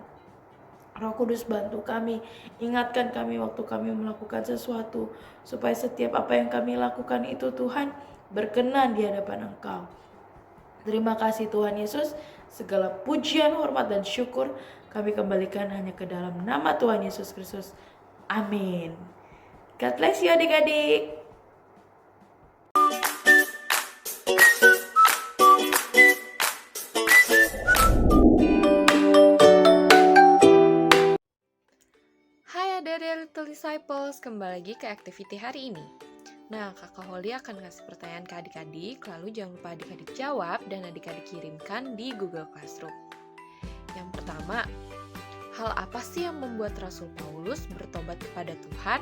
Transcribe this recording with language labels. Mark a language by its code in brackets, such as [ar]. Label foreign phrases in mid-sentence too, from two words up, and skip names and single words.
[id] Roh Kudus bantu kami, ingatkan kami waktu kami melakukan sesuatu, supaya setiap apa yang kami lakukan itu Tuhan berkenan di hadapan Engkau. Terima kasih Tuhan Yesus, segala pujian, hormat dan syukur kami kembalikan hanya ke dalam nama Tuhan Yesus Kristus. Amin. [en] God bless you adik-adik. [id] Dari Little Disciples, kembali lagi ke activity hari ini. Nah, Kakak Holly akan ngasih pertanyaan ke adik-adik, lalu jangan lupa adik-adik jawab dan adik-adik kirimkan di Google Classroom. Yang pertama, hal apa sih yang membuat Rasul Paulus bertobat kepada Tuhan?